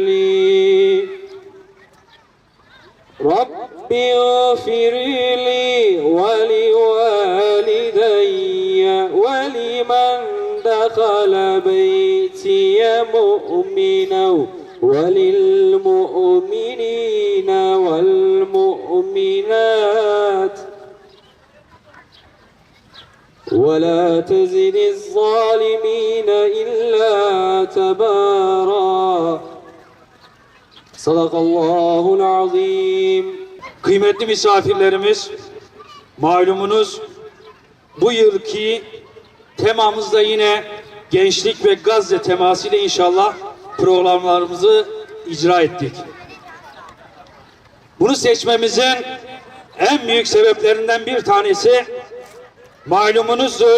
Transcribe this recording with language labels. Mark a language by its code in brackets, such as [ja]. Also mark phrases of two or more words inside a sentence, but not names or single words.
[ar] لي ولوالدي ولمن دخل بيتي مؤمنا وللمؤمنين والمؤمنات ولا تزد الظالمين إلا تبارا. صدق الله العظيم. [tr] Kıymetli misafirlerimiz, malumunuz bu yılki temamızda yine gençlik ve Gazze temasıyla inşallah programlarımızı icra ettik. Bunu seçmemizin en büyük sebeplerinden bir tanesi malumunuzdur.